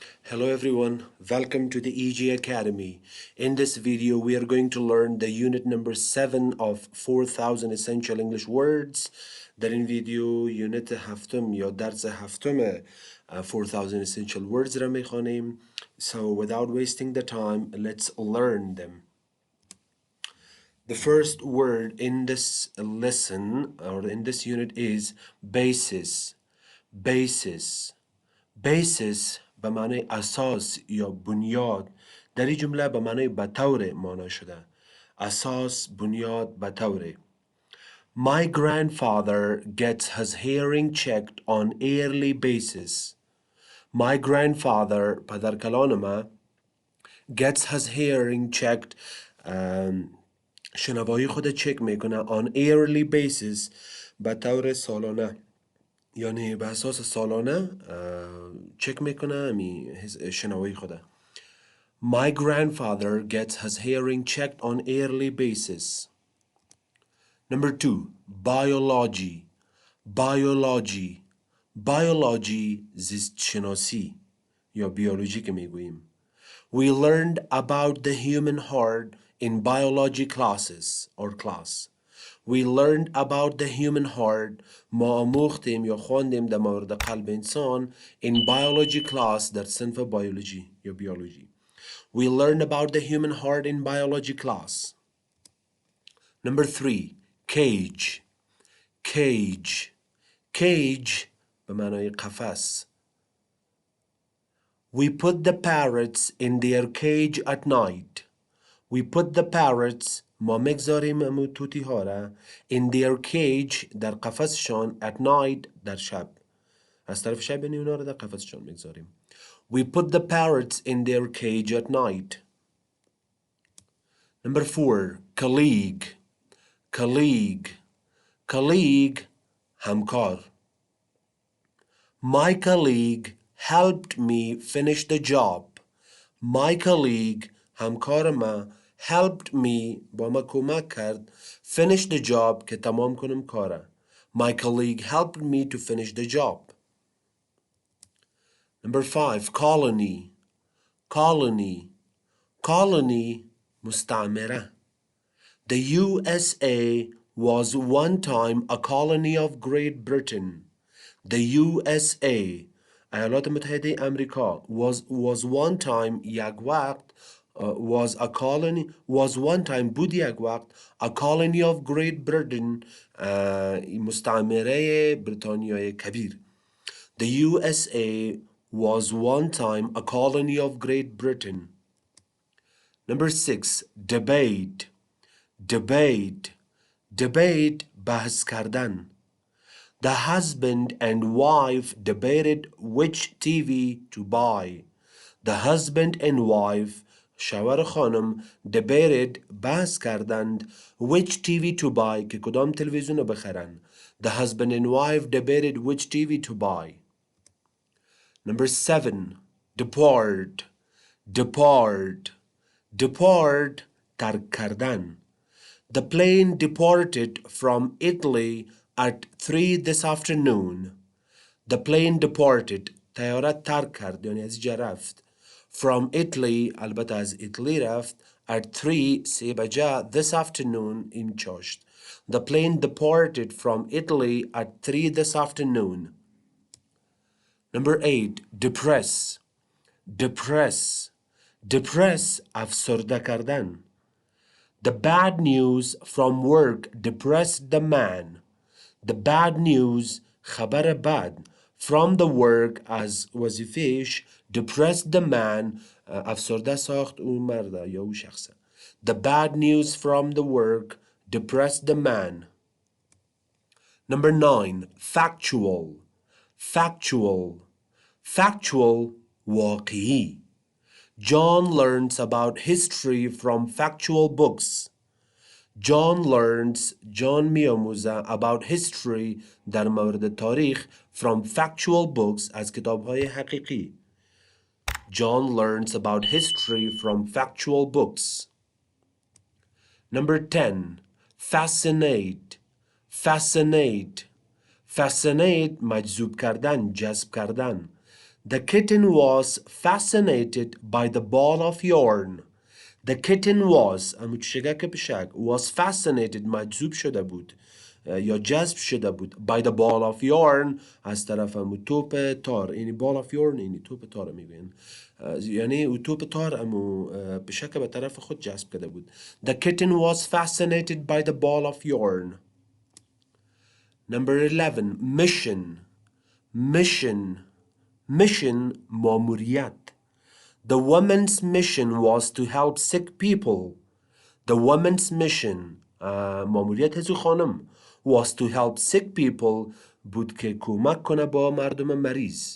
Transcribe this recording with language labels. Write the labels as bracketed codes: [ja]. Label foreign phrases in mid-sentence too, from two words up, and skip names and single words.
[en] Hello everyone, welcome to the EG Academy. In this video we are going to learn the unit number 7 of 4000 essential English words. [fa] در این ویدیو یونت هفتم یا درس هفتم 4000 [en] essential words [fa] را میخوانیم. [en] So without wasting the time, let's learn them. The first word in this lesson or in this unit is basis. Basis. basis [fa] به معنی اساس یا بنیاد. در این جمله به معنی به طور معنا شده. اساس، بنیاد، به طور. [en] My grandfather gets his hearing checked on yearly basis. My grandfather [fa] پدر کلان ما [en] gets his hearing checked [fa] شنوایی خود چک میکنه [en] on yearly basis [fa] به طور سالانه. یعنی به اساس سالانه چک میکنه شنوایی خوده. [en] My grandfather gets his hearing checked on yearly basis. Number 2, biology. Biology. Biology [fa] زیست شناسی یا بیولوژی که میگوییم. [en] We learned about the human heart in biology classes or class. We learned about the human heart. [fa] ما آموختیم یا خواندیم در مورد قلب انسان [en] in biology class [fa] در صنف بیولوژی یا بیولوژی. [en] We learned about the human heart in biology class. Number 3, cage. Cage. Cage [fa] به معنای قفس. [en] We put the parrots in their cage at night. We put the parrots [fa] ما مگذاریم امو توتی ها را [en] in their cage [fa] در قفسشان [en] at night [fa] در شب. از طرف شب یعنی اونا را در قفسشان مگذاریم. [en] We put the parrots in their cage at night. Number 4, colleague. Colleague. Colleague همکار. My colleague helped me finish the job. My colleague [fa] همکار ما [en] helped me [fa] با ما کمک کرد [en] finish the job [fa] که تمام کنم کاره. [en] My colleague helped me to finish the job. Number 5, colony. Colony. Colony مستعمره. The USA was one time a colony of Great Britain. The USA [fa] ایالات متحده امریکا [en] was one time [fa] یک وقت [en] was one time [fa] بود یک وقت [en] a colony of Great Britain [fa] مستعمره بریتانیای کبیر. [en] The USA was one time a colony of Great Britain. Number 6, debate. Debate. Debate [fa] بحث کردن. [en] The husband and wife debated which TV to buy. The husband and wife [fa] شوهر خانم [en] debated [fa] بحث کردند [en] which TV to buy [fa] که کدام تلویزیون رو بخرن. [en] The husband and wife debated which TV to buy. Number 7, depart. Depart. Depart [fa] ترک کردن. [en] The plane departed from Italy at 3 this afternoon. The plane departed [fa] طیاره ترک کرد یعنی از اینجا رفت. [en] From Italy [fa] البته از ایتالی رفت at 3 3 بجه [en] this afternoon [fa] این چاشت. [en] The plane departed from Italy at 3 this afternoon. Number 8, depress. Depress. [fa] Depress افسرده کردن. [en] The bad news from work depressed the man. The bad news [fa] خبر بد [en] from the work [fa] از وظیفهش [en] depressed the man [fa] افسرده ساخت اون مرد یا اون شخصه. [en] The bad news from the work depressed the man. Number 9, factual. Factual. [fa] Factual واقعی. [en] John learns about history from factual books. [fa] John میاموزه [en] about history [fa] در مورد تاریخ [en] from factual books [fa] از کتاب‌های حقیقی. [en] John learns about history from factual books. Number 10, fascinate. Fascinate. [fa] Fascinate مجذوب کردن، جذب کردن. [en] The kitten was fascinated by the ball of yarn. The kitten was [fa] شگک پشک [en] was fascinated [fa] مجذوب شده بود یا جذب شده بود [en] by the ball of yarn [fa] از طرف توپ تار یعنی [en] ball of yarn [fa] یعنی توپ تار میگوین یعنی او توپ تار بشک به طرف خود جذب کرده بود. [en] The kitten was fascinated by the ball of yarn. Number 11 mission ماموریت. The woman's mission was to help sick people. The woman's mission [fa] ماموریت هزو خانم [en] was to help sick people [fa] بود که کمک کنه با مردم مریض.